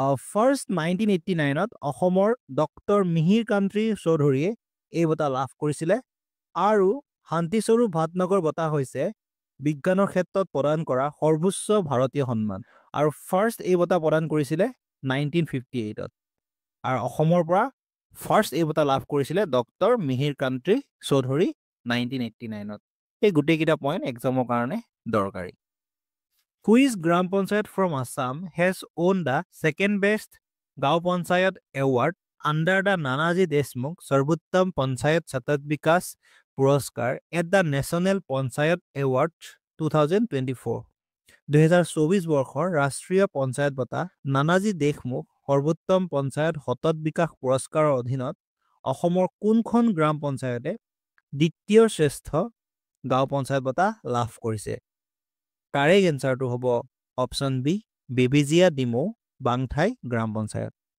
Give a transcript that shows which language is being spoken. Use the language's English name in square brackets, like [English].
[Assamese] First 1989ত অসমৰ doctor Mihir কান্তি চৌধুৰীয়ে এই বঁটা লাভ কৰিছিলে আৰু শান্তিস্বৰূপ ভাটনগৰ বঁটা হৈছে বিজ্ঞানৰ ক্ষেত্ৰত প্ৰদান কৰা সৰ্বোচ্চ ভাৰতীয় সন্মান আৰু ফাৰ্ষ্ট এই বঁটা প্ৰদান কৰিছিলে 1958ত আৰু অসমৰ পৰা ফাৰ্ষ্ট এই বঁটা লাভ কৰিছিলে ডক্টৰ মিহিৰ কান্তি চৌধুৰী 1989ত। এই গোটেইকেইটা পইণ্ট এক্সামৰ কাৰণে দৰকাৰী। [English] Which gram panchayat from Assam has won the second best gaon panchayat award under the Nanaji Deshmukh Sarvottam Panchayat Satat Vikas Puraskar at the National Panchayat Award 2024? [Assamese] 2024 বৰ্ষৰ ৰাষ্ট্ৰীয় পঞ্চায়ত বঁটা নানাজী দেশমুখ সৰ্বোত্তম পঞ্চায়ত সতত বিকাশ পুৰস্কাৰৰ অধীনত অসমৰ কোনখন গ্ৰাম পঞ্চায়তে দ্বিতীয় শ্ৰেষ্ঠ গাঁও পঞ্চায়ত বঁটা লাভ কৰিছে? কাৰেক্ট এনচাৰটো হ'ব অপশ্যন বি বেবেজিয়া ডিমৌ বাংঠাই গ্ৰাম পঞ্চায়ত।